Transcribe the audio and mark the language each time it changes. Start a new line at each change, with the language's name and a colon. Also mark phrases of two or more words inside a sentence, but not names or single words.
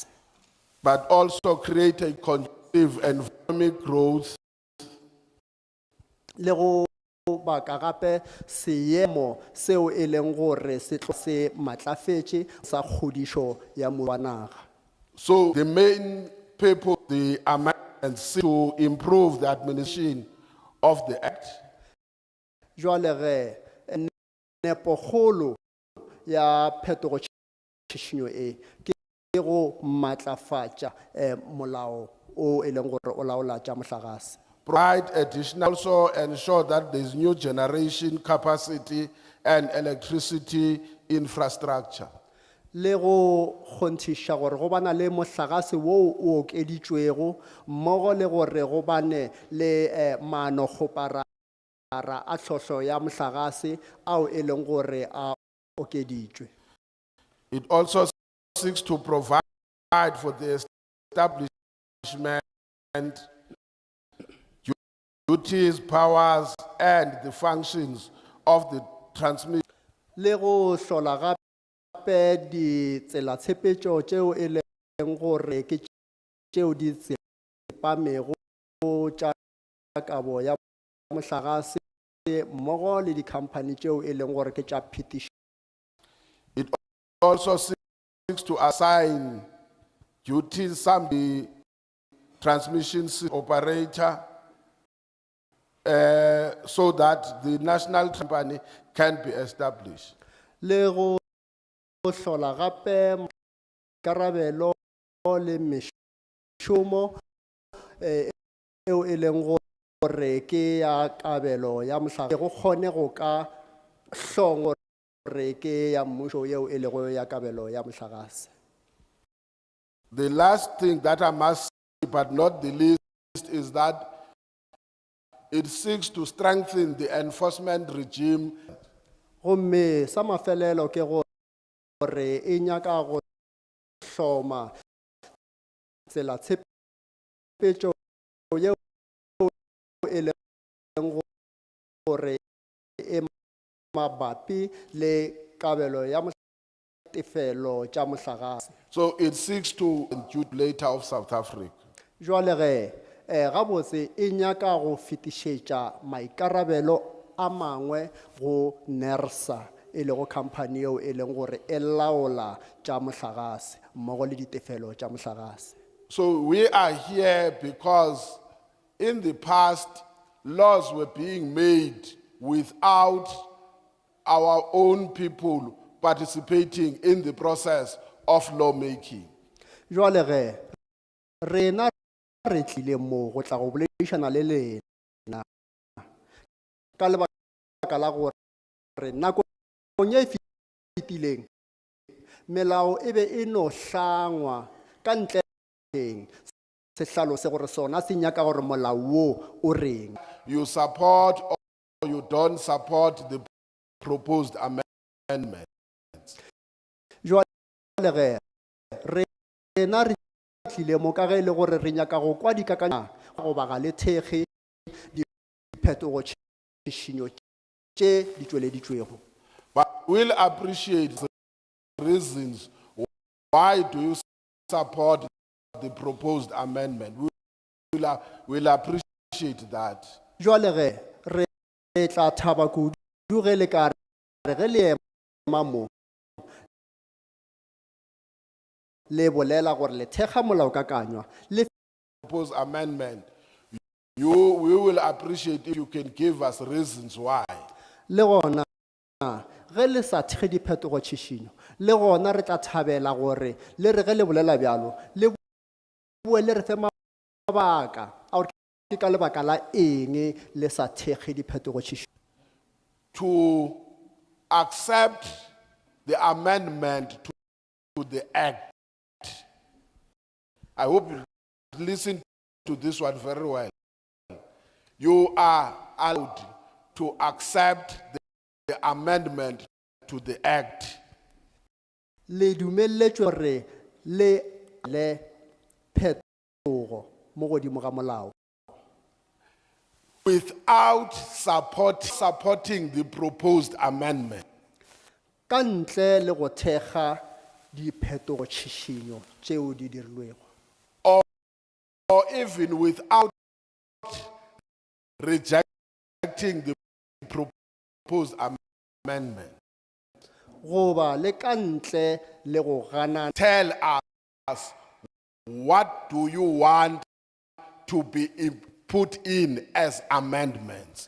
English: But also create a conducive economic growth
Northern Sotho: Le go baka gape seemo seo e leng gore se tlo se matlafetše sa kgodišo ya moruo wa naga.
English: So the main purpose of the amendments is to improve the administration of the act,
Northern Sotho: Jwale ge nepokgolo ya phetogo tšhišinyo e ke go matlafatša molao o e leng gore o laola tša mohlagase.
English: provide additional, also ensure that there's new generation capacity and electricity infrastructure.
Northern Sotho: Le go kgonthiša gore go bana le mohlagase wo o okeditšwego mmogo le gore go bane le maano kgopara a tlhohlo ya mohlagase ao e leng gore a okeditšwe.
English: It also seeks to provide for the establishment, duties, powers, and the functions of the transmission.
Northern Sotho: Le go hlola gape ditsela tshepetšo tšeo e leng gore ke tšeo di tsepamego tša kabo ya mohlagase mmogo le dikhamphani tšeo e leng gore ke tša phetišo.
English: It also seeks to assign duties, some the transmission operator, so that the national company can be established.
Northern Sotho: Le go hlola gape karabelo le mešomo eo e leng gore ke ya kabelo ya mohlagase go kgone go ka hlong gore ke ya mmušo yeo e lego ya kabelo ya mohlagase.
English: The last thing that I must say, but not the least, is that it seeks to strengthen the enforcement regime.
Northern Sotho: Gomme sa mafelelo ke gore e nyaka go hloma tsela tshepetšo yeo e leng gore e mabapi le kabelo ya tefelo tša mohlagase.
English: So it seeks to include later of South Africa.
Northern Sotho: Jwale ge gabotse e nyaka go fetišetša maikarabelo a mangwe go NERSA e lego company eo e leng gore e laola tša mohlagase mmogo le ditefelo tša mohlagase.
English: So we are here because in the past, laws were being made without our own people participating in the process of lawmaking.
Northern Sotho: Jwale ge rena re tlile mo go tla go boledišana le lena ka lebaka la gore nakong ye e fetileng melao e be e no hlangwa ka ntle sehlalo se gore sona se nyaka gore molao wo o reng.
English: You support or you don't support the proposed amendment.
Northern Sotho: Jwale ge rena re tlile mo ka ge le gore re nyaka go kwa dikakanya go baga le thekge diphetogo tšhišinyo tše di tšweleditšwego.
English: But we'll appreciate the reasons why do you support the proposed amendment. We'll appreciate that.
Northern Sotho: Jwale re tla thaba kudu ge le ka re ge le ema mo le bolela gore le thekga molaokakanywa le
English: Proposed amendment. We will appreciate if you can give us reasons why.
Northern Sotho: le gona ge le sa thekge diphetogo tšhišinyo le gona re tla thabela gore le re ge le bolela bjalo le bue le re fe mabaka a gore ke ka lebaka la eng le sa thekge diphetogo tšhišinyo.
English: To accept the amendment to the act. I hope you listen to this one very well. You are allowed to accept the amendment to the act
Northern Sotho: Le dumeletšwe gore le phetogo mo godimo ga molao
English: without supporting the proposed amendment.
Northern Sotho: ka ntle le go thekga diphetogo tšhišinyo tšeo di dirilwego
English: Or even without rejecting the proposed amendment.
Northern Sotho: goba le ka ntle le go gana.
English: Tell us, what do you want to be put in as amendments?